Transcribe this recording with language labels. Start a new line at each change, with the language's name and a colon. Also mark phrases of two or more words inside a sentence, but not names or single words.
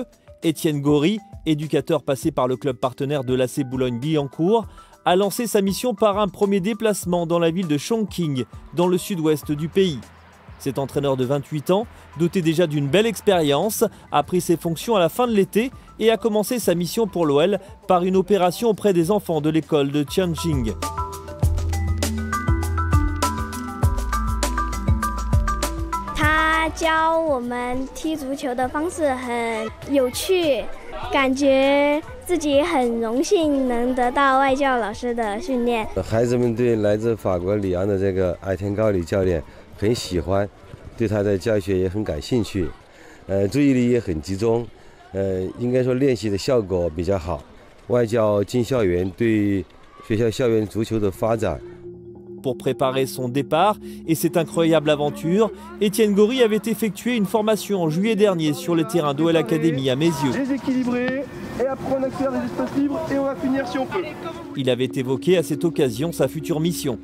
French: Étienne Gory, éducateur passé par le club partenaire de l'AC Boulogne-Billancourt, a lancé sa mission par un premier déplacement dans la ville de Chongqing, dans le sud-ouest du pays. Cet entraîneur de 28 ans, doté déjà d'une belle expérience, a pris ses fonctions à la fin de l'été et a commencé sa mission pour l'OL par une opération auprès des enfants de l'école de Tianjin.
Chinese: 他教我们踢足球的方式很有趣，感觉自己很荣幸能得到外教老师的训练。孩子们对来自法国里昂的这个艾天高里教练很喜欢，对他的教学也很感兴趣，注意力也很集中，应该说练习的效果比较好。外教进校园对学校校园足球的发展。
French: Pour préparer son départ et cette incroyable aventure, Étienne Gory avait effectué une formation en juillet dernier sur le terrain d'OL Academy à Meyzieu. Déséquilibré, et après on accélère les espaces libres et on va finir si on peut. Il avait évoqué à cette occasion sa future mission.